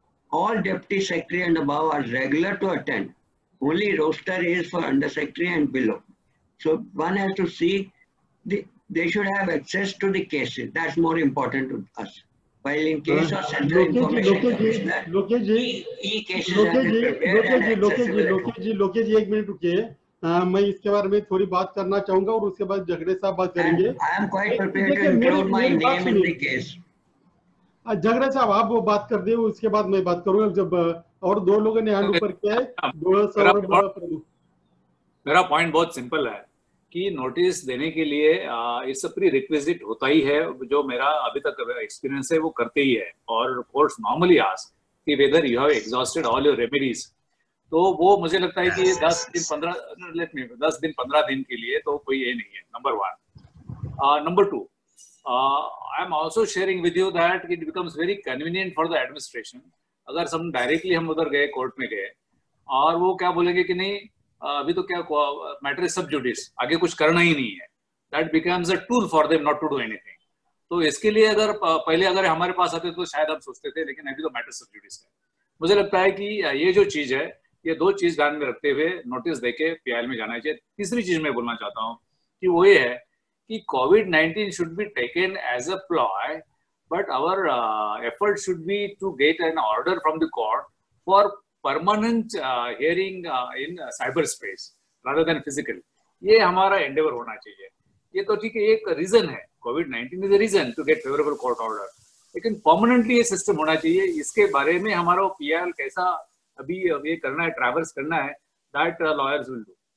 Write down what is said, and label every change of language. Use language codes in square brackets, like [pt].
[en] All deputy secretary and above are regular to attend. Only roster is for under secretary and below. So one has to see, they should have access to the cases. That's more important to us. While in case of central information commissioner, e-cases have been prepared and accessible. [hi] Lokesh जी, एक minute रुकिए। मैं इसके बारे में थोड़ी बात करना चाहूंगा और उसके बाद झगड़े साहब बात करेंगे। [en] I am quite prepared to include my name in the case. [hi] झगड़े साहब आप वो बात कर दिए, उसके बाद मैं बात करूंगा। जब और दो लोगों ने हैंड ऊपर किया है। मेरा पॉइंट बहुत सिंपल है कि नोटिस देने के लिए [en] it's prerequisite [hi] होता ही है। जो मेरा अभी तक एक्सपीरियंस है वो करते ही है। और [en] Courts normally ask कि whether you have exhausted all your remedies. [hi] तो वो मुझे लगता है कि 10 दिन 15 दिन के लिए तो कोई ये नहीं है, number 1। Number 2, [en] I am also sharing with you that it becomes very convenient for the administration. [hi] अगर हम डायरेक्टली हम उधर गए, कोर्ट में गए, और वो क्या बोलेंगे कि नहीं अभी तो क्या [en] matter is sub judice, [hi] आगे कुछ करना ही नहीं है, [en] That becomes a tool for them not to do anything. [hi] तो इसके लिए अगर पहले अगर हमारे पास आते तो शायद हम सोचते थे, लेकिन अभी तो मैटर सब जुडिस है. मुझे लगता है कि ये जो चीज है, ये दो चीज ध्यान में रखते हुए नोटिस देके पीआईएल में जाना चाहिए. तीसरी चीज मैं बोलना चाहता हूँ कि वो ये है कि [en] COVID-19 should be taken as a ploy, but our effort should be to get an order from the court for permanent hearing in cyberspace rather than physical. [hi] ये हमारा endeavor होना चाहिए. ये तो ठीक है, एक रीजन है, [en] COVID-19 is a reason to get favorable court order, [hi] लेकिन परमानेंटली ये सिस्टम होना चाहिए. इसके बारे में हमारा पीआईएल कैसा अभी ये करना है, ट्रैवर्स करना है, [en] That lawyers will do.